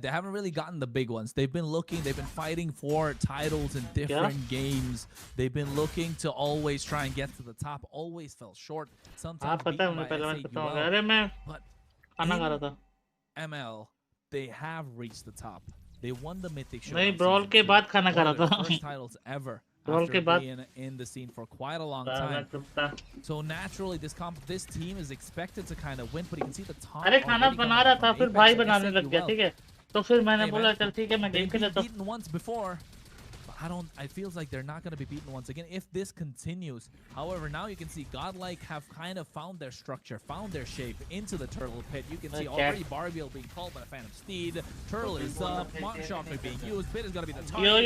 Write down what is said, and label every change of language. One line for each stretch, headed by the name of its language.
English: They haven't really gotten the big ones. They've been looking, they've been fighting for titles in different games. They've been looking to always try and get to the top, always fell short. Sometimes beaten by S8UL. But in ML, they have reached the top. They won the Mythic Show.
Hindi: Brawl के बाद खाना खा रहा था.
English: First titles ever.
Hindi: Brawl के बाद
English: being in the scene for quite a long time. So naturally, this team is expected to kind of win, but you can see the top.
Hindi: अरे खाना बना रहा था फिर भाई बनाने लग गया, ठीक है? तो फिर मैंने बोला चल ठीक है मैं गेम खेलता हूँ.
English: Beaten once before. I feels like they're not going to be beaten once again if this continues. However, now you can see GodLike have kind of found their structure, found their shape into the turtle pit. You can see already Barbiel being called by the Phantom Steed. Turtle is up. Shock being used. Pit is going to be the target.